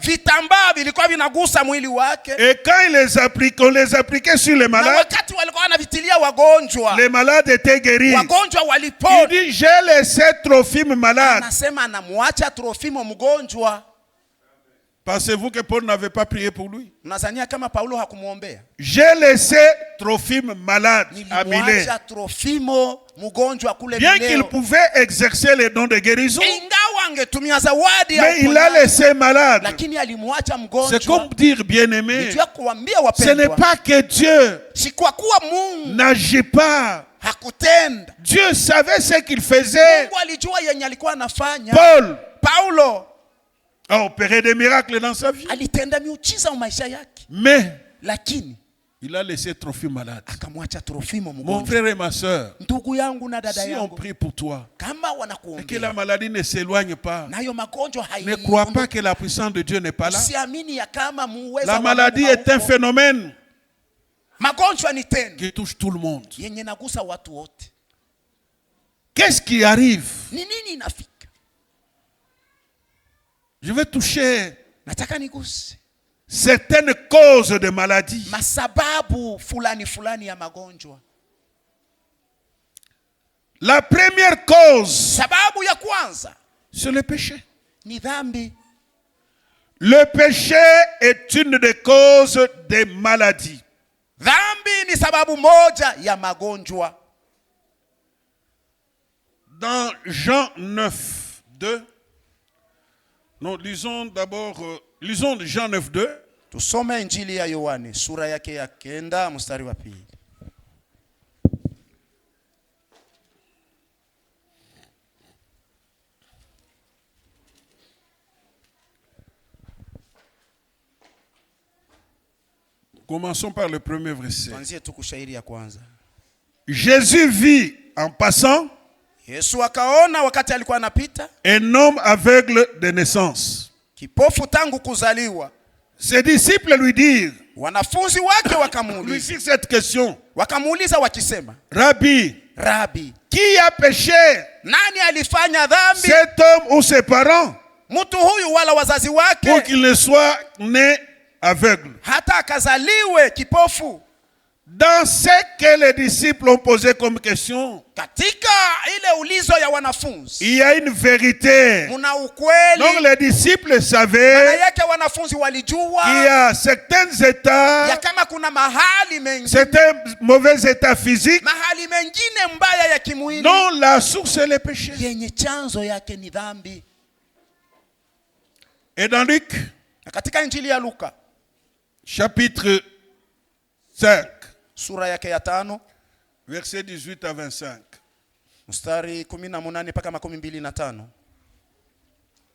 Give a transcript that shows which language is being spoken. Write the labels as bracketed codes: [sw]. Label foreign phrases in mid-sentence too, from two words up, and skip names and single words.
[sw] vitambaa vilikuwa vinagusa mwili wake. [fr] et quand on les appliquait sur les [sw] Na [fr] malades, [sw] wakati walikuwa wanavitilia wagonjwa, [fr] les malades étaient guéris. [sw] wagonjwa [fr] Il [sw] walipona. [fr] dit, j'ai laissé Trophime malade. [sw] Anasema anamwacha Trofimo mgonjwa. [fr] Pensez-vous que Paul n'avait pas prié pour lui? [sw] Mnazania kama Paulo hakumuombea? [fr] J'ai laissé Trophime malade à Milet. [sw] Nilimwacha Trofimo mgonjwa kule [fr] Bien qu'il [sw] Mileo. [fr] pouvait exercer les dons de guérison, [sw] Ingawa angetumia zawadi ya [fr] mais il a [sw] uponyaji, [fr] laissé malade. [sw] lakini alimwacha [fr] C'est [sw] mgonjwa. [fr] comme dire, bien-aimé, [sw] Nijua kuambia [fr] ce n'est [sw] wapendwa, [fr] pas que Dieu [sw] si kwa kuwa Mungu [fr] n'agit pas. [sw] hakutenda. [fr] Dieu savait ce qu'il faisait. [sw] Mungu alijua yenye alikuwa anafanya. [fr] Paul [sw] Paulo [fr] a opéré des miracles dans sa vie. [sw] alitenda miujiza maisha yake, [fr] Mais [sw] lakini [fr] il a laissé Trophime malade. [sw] akamwacha Trofimo [fr] Mon [sw] mgonjwa. [fr] frère et ma soeur, [sw] Ndugu yangu na dada [fr] si on [sw] yangu, [fr] prie pour toi [sw] kama [fr] et que [sw] wanakuombea [fr] la maladie ne s'éloigne pas, [sw] nayo magonjwa [fr] ne crois pas que la puissance de Dieu n'est pas là. [sw] Usiamini ya kama muweza [fr] La [sw] wa [fr] maladie [sw] Mungu [fr] est un [sw] hauko. [fr] phénomène [sw] Magonjwa ni tendo [fr] qui touche tout le monde. [sw] yenye nagusa watu wote. [fr] Qu'est-ce qui arrive? [sw] Ni nini inafika? [fr] Je vais toucher [sw] Nataka niguse [fr] certaines causes de maladie. [sw] masababu fulani fulani ya magonjwa. [fr] La première cause, [sw] Sababu ya kwanza [fr] c'est le péché. [sw] ni dhambi. [fr] Le péché est une des causes des maladies. [sw] Dhambi ni sababu moja ya magonjwa. [fr] Dans Jean 9, 2, non, lisons d'abord, lisons Jean 9, 2. [sw] Tusome Injili ya Yohane sura yake ya 9 mstari wa 2. [fr] Commençons par le premier verset. [sw] Tuanzie tu kushairi ya kwanza. [fr] Jésus vit en passant [sw] Yesu akaona wakati alikuwa anapita [fr] un homme aveugle de naissance. [sw] kipofu tangu kuzaliwa. [fr] Ses disciples lui dirent, [sw] Wanafunzi wake [fr] lui [sw] wakamuuliza, [fr] firent cette question, [sw] wakisema, [fr] Rabbi, [sw] Rabi, [fr] qui a péché, [sw] nani alifanya dhambi, [fr] cet homme ou ses parents, [sw] mtu huyu wala wazazi [fr] pour [sw] wake, [fr] qu'il ne soit né aveugle? [sw] hata akazaliwe kipofu? [fr] Dans ce que les disciples ont posé comme question, [sw] Katika ile ulizo ya wanafunzi [fr] il y a une vérité. [sw] muna ukweli. [fr] Donc les disciples [sw] Maana [fr] savaient [sw] yake wanafunzi walijua [fr] qu'il y a certains [sw] ya [fr] états, [sw] kama kuna mahali mengine, [fr] certains mauvais états physiques [sw] mahali mengine mbaya ya kimwili [fr] dont la source est le péché. [sw] yenye chanzo yake ni dhambi. [fr] Et dans Luc, [sw] Na katika Injili ya Luka [fr] chapitre 5, [sw] sura yake ya 5 [fr] versets 18 à 25. [sw] mstari 18 mpaka 25.